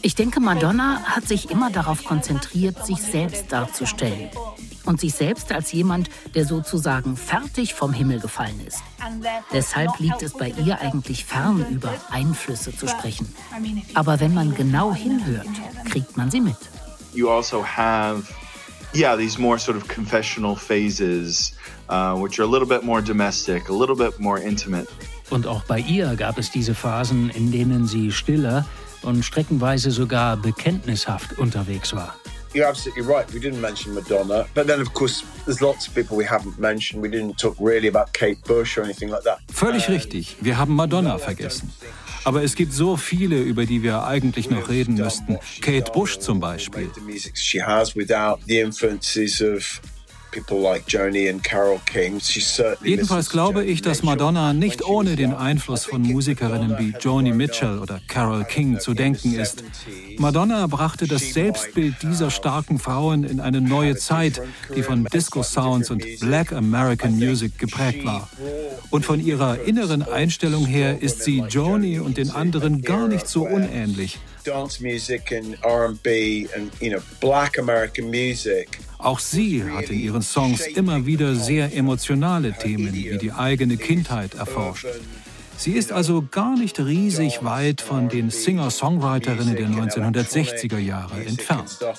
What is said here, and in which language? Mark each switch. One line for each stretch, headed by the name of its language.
German: Ich denke, Madonna hat sich immer darauf konzentriert, sich selbst darzustellen. Und sich selbst als jemand, der sozusagen fertig vom Himmel gefallen ist. Deshalb liegt es bei ihr eigentlich fern, über Einflüsse zu sprechen. Aber wenn man genau hinhört, kriegt man sie mit.
English: You also have, yeah, these more sort of confessional phases, which are a little bit more domestic, a little bit more intimate.
German: Und auch bei ihr gab es diese Phasen, in denen sie stiller und streckenweise sogar bekenntnishaft unterwegs war.
English: You're absolutely right. We didn't mention Madonna, but then of course there's lots of people we haven't mentioned. We didn't talk really about Kate Bush or anything like that.
German: Völlig richtig. Wir haben Madonna vergessen. Aber es gibt so viele, über die wir eigentlich noch reden müssten. Kate Bush zum Beispiel.
English: The music she has without the influences of people like Joni and Carole King. She certainly.
German: Jedenfalls glaube ich, dass Madonna nicht ohne den Einfluss von Musikerinnen wie Joni Mitchell oder Carole King zu denken ist. Madonna brachte das Selbstbild dieser starken Frauen in eine neue Zeit, die von Disco-Sounds und Black American Music geprägt war. Und von ihrer inneren Einstellung her ist sie Joni und den anderen gar nicht so unähnlich.
English: Dance Music and R&B and, you know, Black American Music.
German: Auch sie hat in ihren Songs immer wieder sehr emotionale Themen wie die eigene Kindheit erforscht. Sie ist also gar nicht riesig weit von den Singer-Songwriterinnen der 1960er Jahre entfernt.